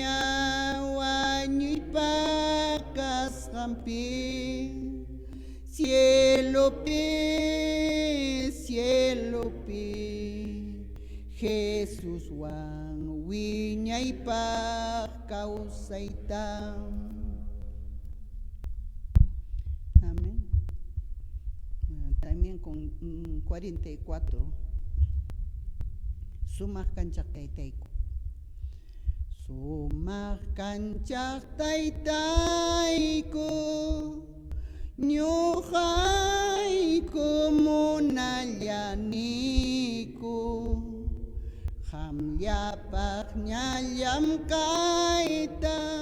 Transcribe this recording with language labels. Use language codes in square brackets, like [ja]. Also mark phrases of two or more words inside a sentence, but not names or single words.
[qu] ñawañuypaq kasqanpi, cielopi, Jesús wan wiñaypaq kawsayta. Amén. [es] También con 44. [qu] Sumaq kanchaq taytayku. Sumaq kanchaq taytayku, ñuqayku munallaniku, qamllapaq ñallam kayta,